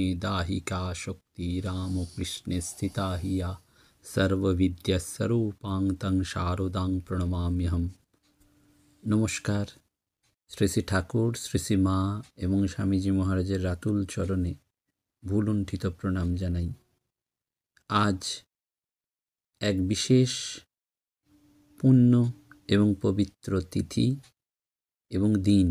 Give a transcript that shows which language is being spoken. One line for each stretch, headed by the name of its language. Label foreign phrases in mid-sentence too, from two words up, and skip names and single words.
Sanskrit: दाहिका शक्ति रामकृष्णे स्थिता हिया सर्वविद्यास्वरूपां तं शारदां প্রণমাম্যহম।
Bangla: নমস্কার। শ্রী শ্রী ঠাকুর, শ্রী শ্রী মা এবং স্বামীজি মহারাজের রাতুল চরণে ভুলুণ্ঠিত প্রণাম জানাই। আজ এক বিশেষ পুণ্য এবং পবিত্র তিথি এবং দিন।